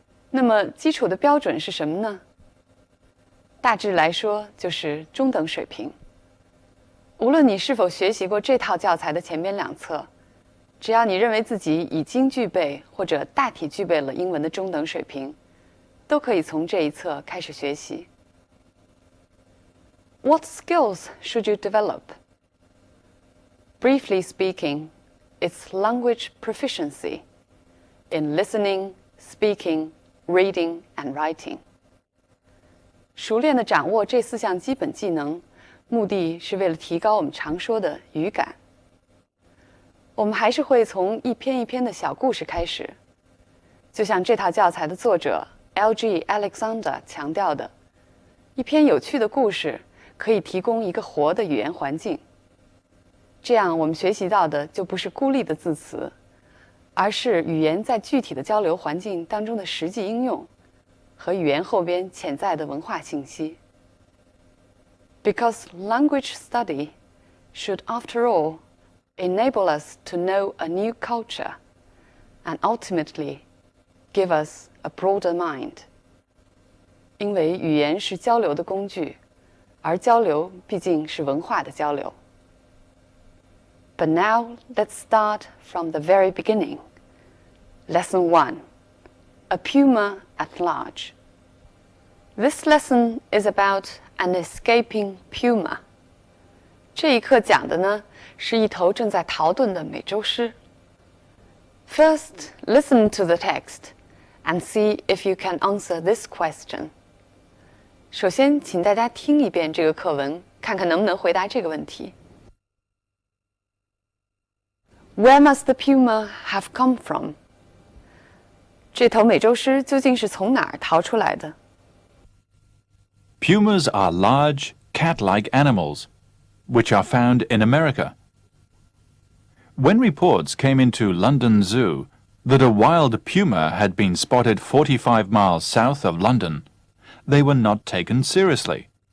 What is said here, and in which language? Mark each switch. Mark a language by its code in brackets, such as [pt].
[zh] 那么基础的标准是什么呢？大致来说就是中等水平。无论你是否学习过这套教材的前边2册，只要你认为自己已经具备或者大体具备了英文的中等水平，都可以从这一册开始学习。 [en] What skills should you develop? Briefly speaking, it's language proficiency in listening, speaking, reading, and writing. [zh] 熟练地掌握这4项基本技能，目的是为了提高我们常说的语感。我们还是会从一篇一篇的小故事开始，就像这套教材的作者 L.G. Alexander 强调的，一篇有趣的故事可以提供一个活的语言环境。这样我们学习到的就不是孤立的字词，而是语言在具体的交流环境当中的实际应用和语言后边潜在的文化信息。 [en] Because language study should, after all, enable us to know a new culture and ultimately give us a broader mind. [zh] 因为语言是交流的工具，而交流毕竟是文化的交流。 [en] But now let's start from the very beginning. Lesson 1. A puma at large. This lesson is about an escaping puma. [zh] 这一课讲的呢，是一头正在逃遁的美洲狮。 [en] First, listen to the text and see if you can answer this question. [zh] 首先，请大家听一遍这个课文，看看能不能回答这个问题。 [en] Where must the puma have come from? [zh] 这头美洲狮究竟是从哪儿逃出来的？ [en] Pumas are large, cat-like animals, which are found in America. When reports came into London Zoo that a wild puma had been spotted 45 miles south of London, they were not taken seriously.